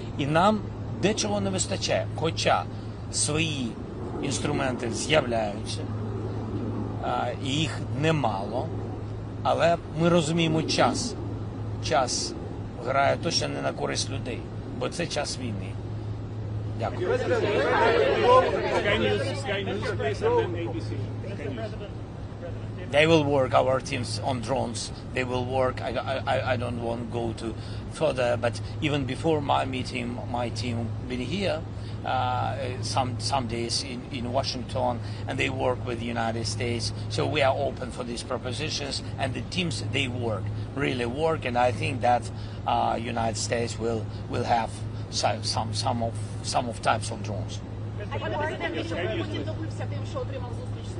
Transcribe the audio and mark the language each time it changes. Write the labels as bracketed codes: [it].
[uk] І нам дечого не вистачає, хоча свої інструменти з'являються, і їх немало, але ми розуміємо час. Час грає точно не на користь людей, бо це час війни. Дякую. [en] Sky News, please, and then ABC. Sky News. They will work, our teams, on drones. They will work. I don't want to go to further, but even before my meeting, my team been here some days in Washington, and they work with the United States. So we are open for these propositions, and the teams, they work, really work, and I think that United States will have some of types of drones. [uk] Пане президенте, що Путін добився тим, що отримав зустріч з